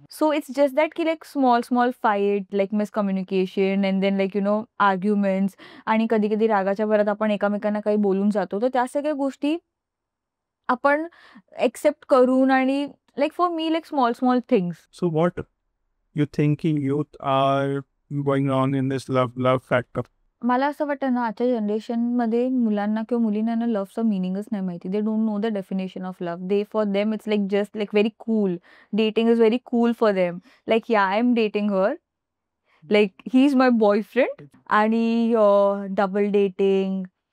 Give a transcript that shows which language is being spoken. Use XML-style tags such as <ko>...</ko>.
<en>so it's just that की like small fight, like miscommunication and then like arguments,</en> <mr>आणि कधी कधी रागाच्या भरात आपण एकमेकांना काही बोलून जातो, तर त्या सगळ्या गोष्टी आपण एक्सेप्ट करून,</mr> <en>आणि like for me like small things. So what you thinking youth are going on in this love factor?</en> <mr>मला असं वाटतं ना, आजच्या जनरेशनमध्ये मुलांना किंवा मुलींना ना लव्हचा मिनिंगच नाही माहिती.</mr> <en>They don't know the definition of love. They for them it's like just like very cool. Dating is very cool for them. Like yeah I am dating her, like he is my boyfriend,</en> <mr>आणि double dating.</mr>